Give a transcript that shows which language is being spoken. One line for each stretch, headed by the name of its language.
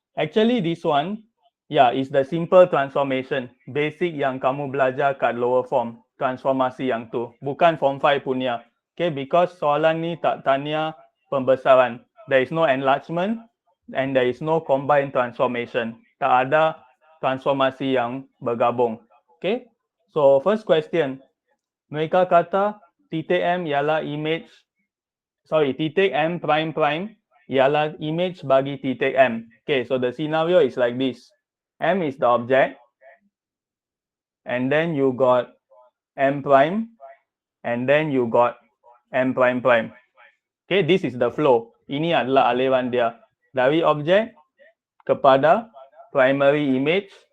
English: Actually, this one, yeah, is the simple transformation.
Malay: Basic yang kamu belajar kat lower form. Transformasi yang tu. Bukan form 5 punya. Okay, because soalan ni tak tanya pembesaran.
English: There is no enlargement and there is no combined transformation.
Malay: Tak ada transformasi yang bergabung.
English: Okay, so first question.
Malay: Mereka kata titik M ialah image, titik M prime prime ialah image bagi titik M.
English: Okay, so the scenario is like this. M is the object, and then you got M prime, and then you got M prime prime.
Malay: Okay, this is the flow. Ini adalah aliran dia. Dari objek kepada primary image.